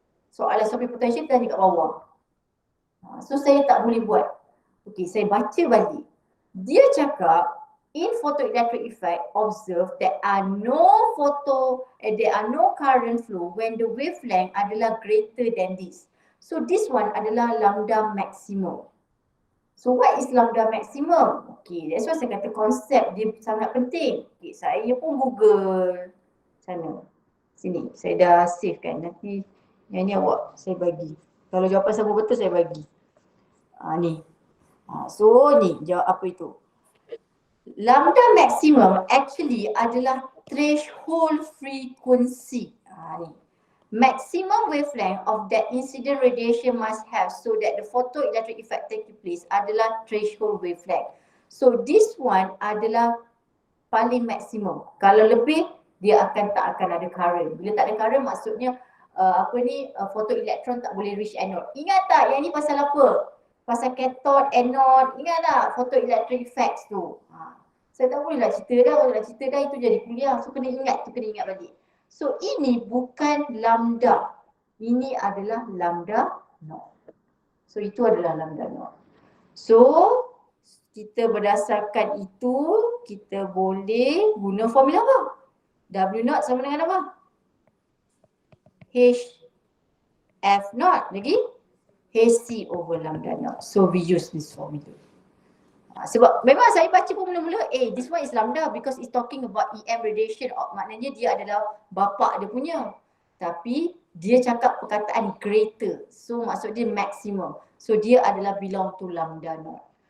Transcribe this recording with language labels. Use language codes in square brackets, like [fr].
[ms] Soalan stopping potential tanya kat bawah. So saya tak boleh buat. Okay, saya baca balik. Dia cakap, [en] in photoelectric effect, observe that there are no current flow when the wavelength [ms] adalah [en] greater than this. So this one [ms] adalah [en] lambda maximum. So what is lambda maximum? Okay, that's why [ms] saya kata konsep dia sangat penting. Okay, saya pun Google sana. Sini, saya dah save kan. Nanti yang ni awak saya bagi. Kalau jawapan sama betul saya bagi. Ni. So ni jawab apa itu? [en] Lambda maximum actually [ms] adalah [en] threshold frequency. Ni. Maximum wavelength of that incident radiation must have so that the photoelectric effect taking place [ms] adalah [en] threshold wavelength. So this one [ms] adalah paling maksimum. Kalau lebih, dia tak akan ada current. Bila tak ada current maksudnya photoelektron tak boleh reach anode. Ingat tak yang ni pasal apa? Pasal cathode, anode. Ingat tak photoelectric effects tu? Saya tak boleh lah cerita dah. Kalau nak cerita dah itu jadi kuliah. So kena ingat balik. So ini bukan lambda. Ini adalah lambda naught. So itu adalah lambda naught. So kita berdasarkan itu kita boleh guna formula apa? W naught sama dengan apa? H F naught lagi HC over lambda naught. [en] So we use this formula. [ms] Sebab memang saya baca pun mula-mula [en] this one is lambda because it's talking about EM radiation. [ms] Maknanya dia adalah bapa dia punya. Tapi dia cakap perkataan greater. So maksud dia maximum. So dia adalah [en] belong to [ms] lambda naught.